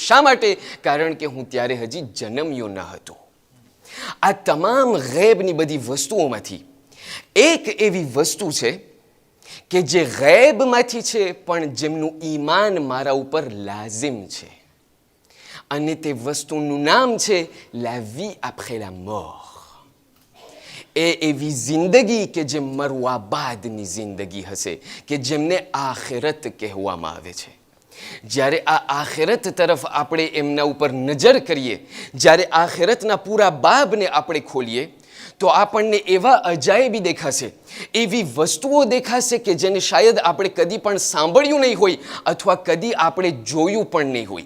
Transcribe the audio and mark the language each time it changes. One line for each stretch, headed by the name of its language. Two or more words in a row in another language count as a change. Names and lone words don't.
Gujarati: શા માટે? કારણ કે હું ત્યારે હજી જન્મ્યો ન હતો. આ તમામ ગૈબની બધી વસ્તુઓમાંથી એક એવી વસ્તુ છે કે જે ગૈબમાંથી છે પણ જેમનું ઈમાન મારા ઉપર લાઝિમ છે, અને તે વસ્તુનું નામ છે
French: la vie après la mort.
Gujarati: એ એવી જિંદગી કે જે મરવા બાદની જિંદગી હશે, કે જેમને આખિરત કહેવામાં આવે છે. જ્યારે આ આખિરત તરફ આપણે એમના ઉપર નજર કરીએ, જ્યારે આખિરતના પૂરા બાબને આપણે ખોલીએ, તો આપણને એવા અજાયબી દેખાશે, એવી વસ્તુઓ દેખાશે કે જેને શાયદ આપણે કદી પણ સાંભળ્યું નહીં હોય અથવા કદી આપણે જોયું પણ નહીં હોય.